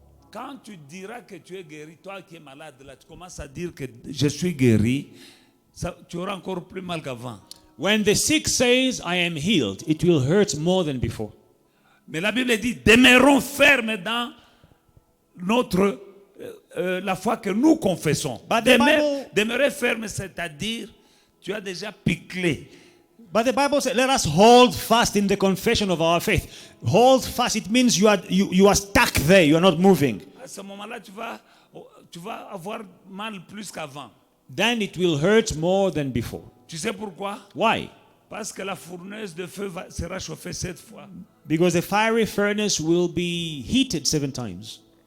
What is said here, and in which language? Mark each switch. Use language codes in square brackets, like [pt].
[fr] Quand tu diras que tu es guéri, toi qui es malade, là, tu commences à dire que je suis guéri, tu auras encore plus mal qu'avant. [en] When the sick says, I am healed, it will hurt more than before. [fr] Mais la Bible dit, demeurons fermes dans notre la foi que nous confessons. [en] But the Bible- [fr] Demeurer ferme, c'est-à-dire, tu as déjà piclé. [en] But the Bible says, let us hold fast in the confession of our faith. Hold fast, it means you are stuck there, you are not moving. [fr] À ce moment-là, tu vas avoir mal plus qu'avant. [en] Then it will hurt more than before. [fr] Tu sais pourquoi? [en] Why? [fr] Parce que la fournaise de feu sera chauffée 7 fois. [en] Because the fiery furnace will be heated 7 times.